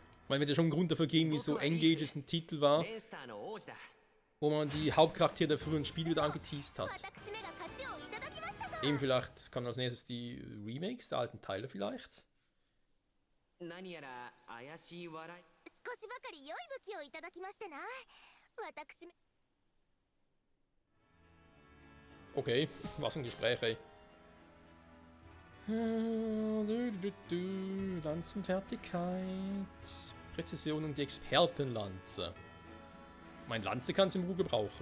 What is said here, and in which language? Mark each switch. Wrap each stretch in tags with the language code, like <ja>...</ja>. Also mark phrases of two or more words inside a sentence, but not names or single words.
<de>Man wird ja schon einen Grund dafür geben, wieso Engages ein Titel war,</de> <ja>レンスターの王子だ</ja> <de>wo man die Hauptcharaktere der früheren Spiele wieder angeteased hat.</de> <ja>私めが勝ちをいただきましたぞ。</ja> <de>Eben vielleicht kommen als nächstes die Remakes der alten Teile vielleicht.</de> <ja>何やら怪しい笑い少しばかり良い武器をいただきましてな。私め</ja> <de>Okay, was ein Gespräch, ey. Lanzenfertigkeit, Präzision und die Expertenlanze. Mein Lanze kann es im Ruhe gebrauchen.</de>